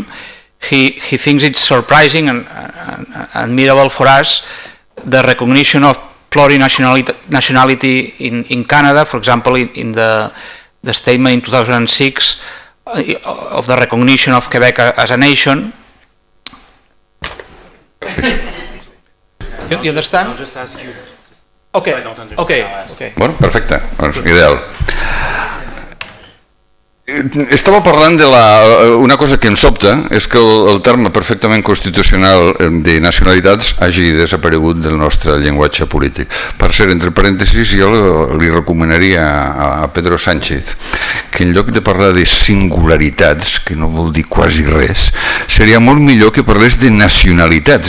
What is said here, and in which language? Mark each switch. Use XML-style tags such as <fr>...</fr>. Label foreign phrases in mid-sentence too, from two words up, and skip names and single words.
<en>He thinks it's surprising and admirable for us the recognition of plurinationality in Canada, for example, in the statement in 2006 of the recognition of Quebec as a nation. You understand? I'll just ask you. Okay. I don't understand. Okay.</en> <ca>Bueno, perfecte, doncs ideal. Estava parlant de una cosa que ens sobta, és que el terme perfectament constitucional de nacionalitats hagi desaparegut del nostre llenguatge polític. Per cert, entre parèntesis, jo li recomanaria a Pedro Sánchez que en lloc de parlar de singularitats, que no vol dir quasi res, seria molt millor que parlés de nacionalitats.</ca>